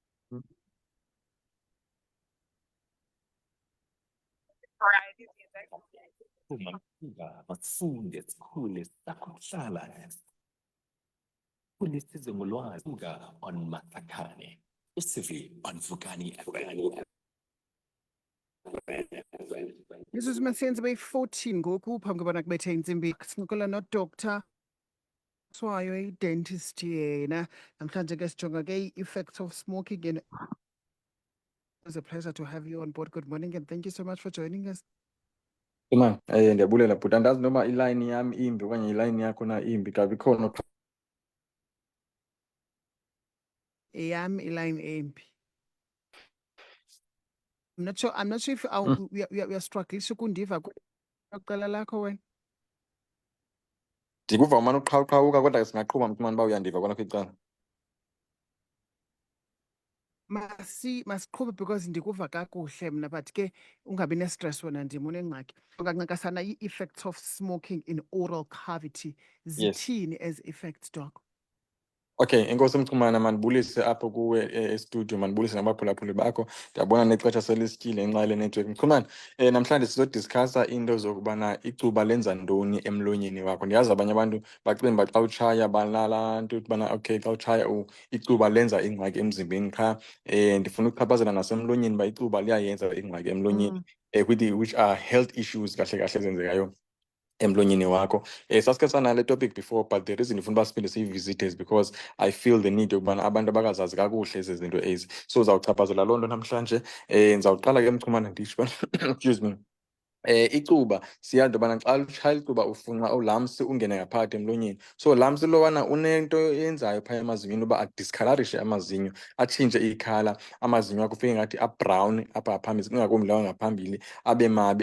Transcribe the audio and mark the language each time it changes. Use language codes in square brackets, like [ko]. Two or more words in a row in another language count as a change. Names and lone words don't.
[xh] uma kufika bafunde sikhule sakuhlala kulesize ngolwazi on Matakane usivi on Vukani [en] This is [xh] Masenzi Bay 14 ngoku phambi kobana kubethe intsimbi sincokola noDr Swayo i-dentist yena namhlanje ke sijonga ke i- [en] effects of smoking and it's a pleasure to have you on board. Good morning and thank you so much for joining us. Man, [xh] ndiyabulela bhuti, andazi noma ilayini yami imbi okanye ilayini yakho na imbi kabi khona. Eyami iline embi. [en] I'm not sure if we are struggling [xh] ukundiva kuqala lakho wena. Ndikuva umane uqhawuqhawuka kodwa singaqhuba mthumane uba uyandiva kona kwicala. Masiqhube because ndikuva kakuhle mna but ke ungabi ne-stress wena ndim unengxaki. Ungancakasana i- [en] effects of smoking in oral cavity. [xh] Zithini [en] as effects, [xh] doc? Okay, enkosi Mchumana, mandibulise apho kuwe e-studio, mandibulise nabaphulaphuli bakho. Ndiyabona nexesha selisikile ngenxa yale network. Mchumana, namhlanje sizodiscussa into zokubana icuba lenza ntoni emlonyeni wakho. Ndiyazi abanye abantu bacinga uba xa utshaya balala nto ukubana okay xa utshaya icuba lenza ingxaki emzimbeni qha. Ndifuna ukuchaphazela nasemlonyeni uba icuba liyayenza ingxaki emlonyeni [en] which are health issues [xh] kahle kahle ezenzekayo emlonyeni wakho. Sasike sanale [en] topic before, but the reason [xh] ndifuna uba siphinde siyivisite [en] is because I feel the need [xh] yokubana abantu abakazazi kakuhle ezi zinto ezi. So uzawuchaphazela loo nto namhlanje. Ndizawuqala ke Mchumana ndisho [en] excuse me. [xh] Icuba siyazi into yobana xa utshaya icuba ufunxa ulamsi ungene ngaphakathi emlonyeni. So lamsi lowana unento eyenzayo phaya emazinyweni uba adiscolorishe amazinyo, atshintshe ikhala, amazinyo akho ufike ngathi abrown apha ngaphambili, ingakumbi lawa ngaphambili abe mabi.